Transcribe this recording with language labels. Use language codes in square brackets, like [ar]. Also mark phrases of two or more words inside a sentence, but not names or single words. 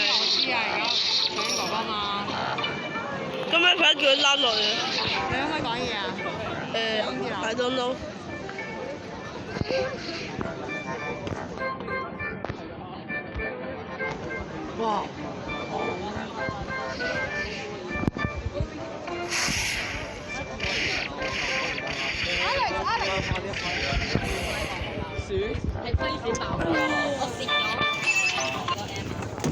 [yue] 我知啊，而家搶緊爸爸嘛。咁樣佢叫佢拉落嚟。你可唔可以講嘢啊 [en] I don't know。哇！ [yue] 係飛紙爆嘅，我蝕咗。